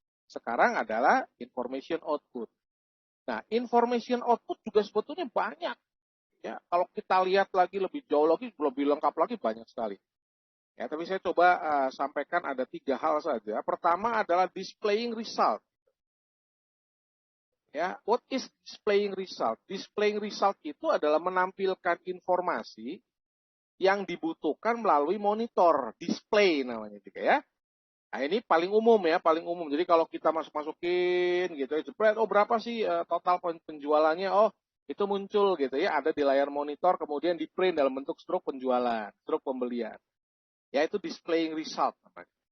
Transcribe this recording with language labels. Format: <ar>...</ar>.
<id>Sekarang adalah information output. Nah, information output juga sebetulnya banyak. Ya, kalau kita lihat lagi lebih jauh lagi, lebih lengkap lagi, banyak sekali. Ya, tapi saya coba sampaikan ada 3 hal saja. Pertama adalah displaying result.</id> <en>Ya, what is displaying result?</en> <id>Displaying result itu adalah menampilkan informasi yang dibutuhkan melalui monitor, display namanya juga ya. Nah, ini paling umum ya, paling umum. Jadi kalau kita masukin gitu ya, jepret, oh berapa sih total penjualannya? Oh, itu muncul gitu ya, ada di layar monitor, kemudian di print dalam bentuk struk penjualan, struk pembelian. Ya, itu displaying result namanya.</id>